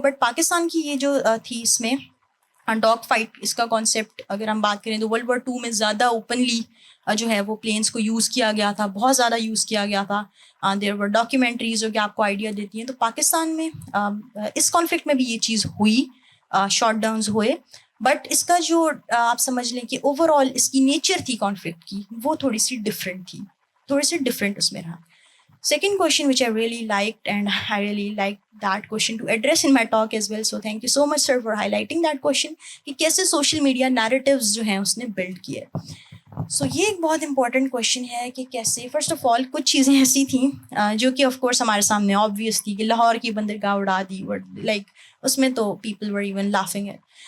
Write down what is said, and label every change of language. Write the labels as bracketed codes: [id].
[ur] But Pakistan کی یہ جو تھی اس میں ڈاگ فائٹ, اس کا کانسیپٹ اگر ہم بات کریں تو World War II میں زیادہ اوپنلی جو ہے وہ پلینس کو یوز کیا گیا تھا, بہت زیادہ یوز کیا گیا تھا. [en] there were documentaries [ur] جو کہ آپ کو آئیڈیا دیتی ہیں. تو پاکستان میں اس کانفلکٹ میں بھی یہ چیز ہوئی, شاٹ ڈاؤنز ہوئے, بٹ اس کا جو آپ سمجھ لیں کہ اوور آل اس کی نیچر تھی کانفلکٹ کی وہ تھوڑی سی ڈفرینٹ تھی, تھوڑی سی ڈفرینٹ اس میں رہا. [en] Second question which I really liked, and I really liked that question to address in my talk as well. So thank you so much sir for highlighting that question [ur] کہ کیسے social media narratives جو ہیں اس نے blood کیے. سو یہ ایک بہت important question ہے کہ کیسے. فرسٹ آف آل کچھ چیزیں ایسی تھیں جو کہ آف کورس ہمارے سامنے آبویس تھی کہ لاہور کی بندرگاہ اڑا دی, [en] Like اس میں تو people were even laughing at.